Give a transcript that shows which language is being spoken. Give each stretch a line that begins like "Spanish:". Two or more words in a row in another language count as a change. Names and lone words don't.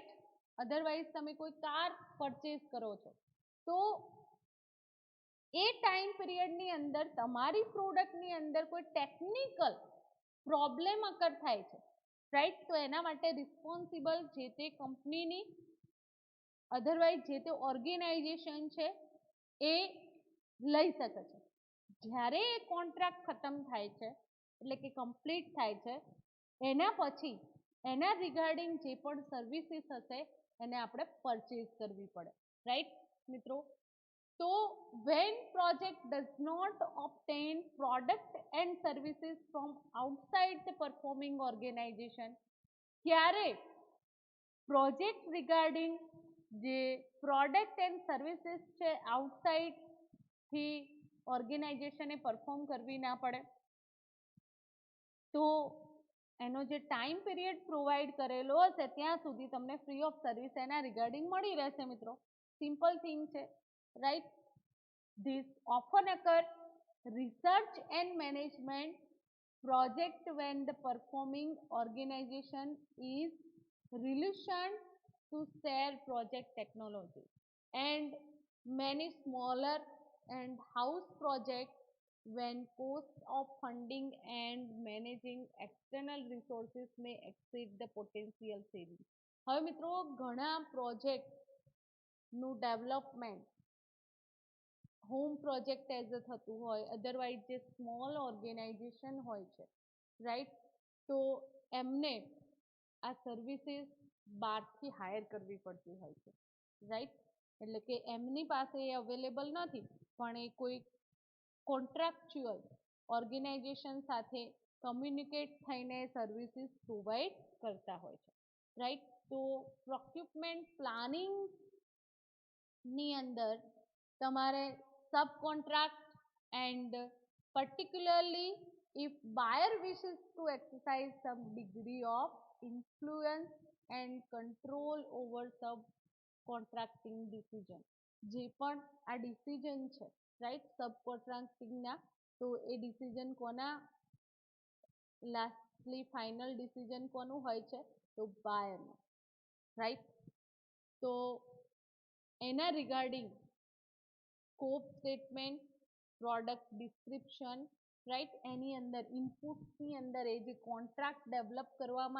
Gujarati: અધરવાઇઝ તમે કોઈ
English: car purchase
Gujarati: કરો છો તો એ
English: time period
Gujarati: અંદર તમારી પ્રોડક્ટની અંદર કોઈ
English: technical problem occur
Gujarati: થાય છે, રાઈટ, તો એના માટે રિસ્પોન્સિબલ જે તે કંપનીની અધરવાઇઝ જે તે ઓર્ગેનાઇઝેશન છે એ લઈ શકે છે. જ્યારે એ કોન્ટ્રાક્ટ ખતમ થાય છે એટલે કે કમ્પ્લીટ થાય છે એના પછી એના રિગાર્ડિંગ જે પણ સર્વિસીસ હશે એને આપણે પરચેસ કરવી પડે, રાઈટ મિત્રો.
English: તો when project does not obtain product and services from outside the performing organization,
Gujarati: ત્યારે
English: project regarding
Gujarati: જે
English: product and services
Gujarati: છે આઉટસાઇડથી ઓર્ગેનાઇઝેશને પરફોર્મ કરવી ના પડે, તો એનો જે
English: time period provide
Gujarati: કરેલો હશે ત્યાં સુધી તમને
English: free of service
Gujarati: એના રિગાર્ડિંગ મળી રહેશે મિત્રો.
English: simple thing
Gujarati: છે, રાઈટ.
English: this often occur research and management project when the performing organization is reluctant to share project technology, and many smaller and house projects when cost of funding and managing external resources may exceed the potential savings.
Gujarati: હવે મિત્રો ઘણા પ્રોજેક્ટ નું ડેવલપમેન્ટ
English: home project as a
Gujarati: થતું હોય, અધરવાઇઝ જે
English: small organization
Gujarati: હોય છે, રાઈટ, તો એમને આ સર્વિસીસ બહારથી હાયર કરવી પડતી હોય છે, રાઈટ. એટલે કે એમની પાસે એ અવેલેબલ નથી પણ એ કોઈ
English: contractual organization
Gujarati: સાથે કમ્યુનિકેટ થઈને
English: services provide
Gujarati: કરતા હોય છે, રાઈટ. તો
English: procurement planning
Gujarati: અંદર તમારે
English: sub contract and particularly if buyer wishes to exercise some degree of influence and control over subcontracting decision,
Gujarati: જે પણ આ ડિસિઝન છે, રાઈટ, સબકોન્ટ્રાક્ટિંગના, તો એ ડિસિઝન કોના
English: lastly final decision
Gujarati: કોનું હોય છે, તો બાયરનું, રાઈટ. તો એના રિગાર્ડિંગ
English: scope statement, product description,
Gujarati: રાઈટ, એની અંદર ઇનપુટ્સની અંદર એ જે
English: contract develop
Gujarati: કરવામાં